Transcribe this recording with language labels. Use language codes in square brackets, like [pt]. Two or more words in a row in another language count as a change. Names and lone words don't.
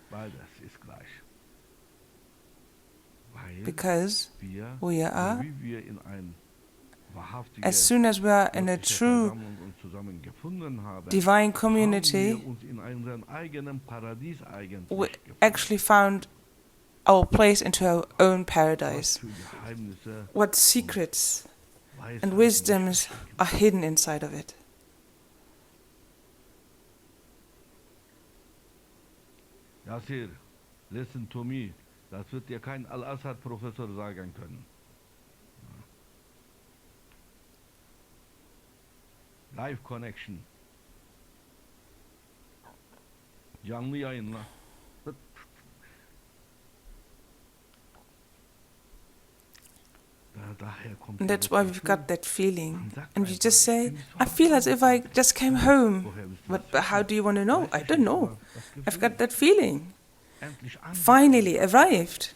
[en] Because we are, as soon as we are in a true divine community, we actually found our place into our own paradise. What secrets and wisdoms are hidden inside of it. Yasir, listen to me. [de] Das wird dir kein Al-Assad-Professor sagen können. [en] Live connection. [tr] Canlı yayınla. [en] And that's why we've got that feeling. And you just say, I feel as if I just came home. But how do you want to know? I don't know. I've got that feeling. Finally arrived.